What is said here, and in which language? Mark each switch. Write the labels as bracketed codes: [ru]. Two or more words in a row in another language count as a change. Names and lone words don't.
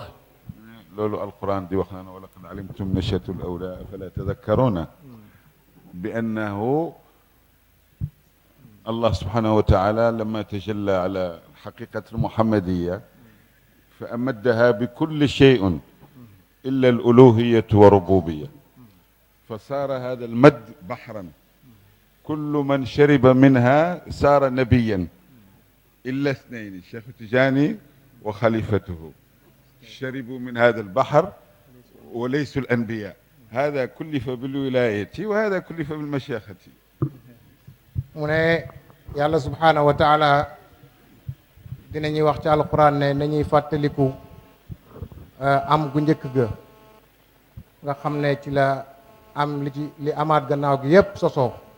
[wo] loolu alquran di wax naan [ar] ولقد علمتم النشأة الأولى فلولا تذكرون بأنه الله سبحانه وتعالى لما تجلى على الحقيقة المحمدية فأمدها بكل شيء إلا الألوهية وربوبية، فصار هذا المد بحرا، كل من شرب منها صار نبيا إلا اثنين، الشيخ التجاني وخليفته، شربوا من هذا البحر وليسوا الأنبياء. هذا كلف بالولاية وهذا كلف بالمشيخة. [wo] mu ne yàlla [ar] سبحانه وتعالى [wo] dinañuy wax ci alquran ne nañuy fàttaliku am gu njëkk ga nga xam ne ci la am li amaat gannaaw gi yépp sosoo.